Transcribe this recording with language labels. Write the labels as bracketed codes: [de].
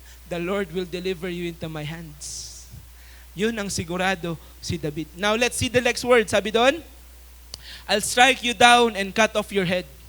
[en] The Lord will deliver you into my hands. [tl] Yun ang sigurado si David. [en] Now let's see the next word. [tl] Sabi doon, [en] I'll strike you down and cut off your head.